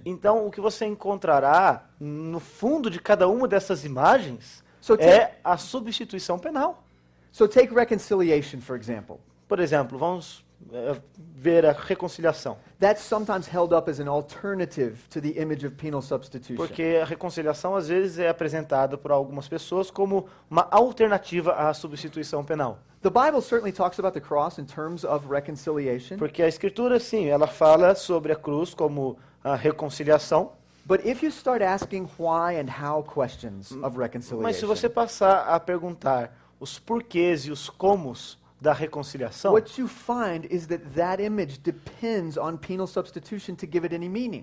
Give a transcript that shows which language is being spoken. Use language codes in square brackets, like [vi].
[pt] então o que você encontrará no fundo de cada uma dessas imagens [en] So [pt] é a substituição penal. [en] So take reconciliation, for example. [pt] Por exemplo, vamos ver a reconciliação. [en] That's sometimes held up as an alternative to the image of penal substitution. [pt] Porque a reconciliação às vezes é apresentada por algumas pessoas como uma alternativa à substituição penal. [en] The Bible certainly talks about the cross in terms of reconciliation. [pt] Porque a escritura, sim, ela fala sobre a cruz como a reconciliação. [en] But if you start asking why and how questions of reconciliation, [pt] Mas se você passar a perguntar os porquês e os comos da reconciliação, [en] what you find is that image depends on penal substitution to give it any meaning.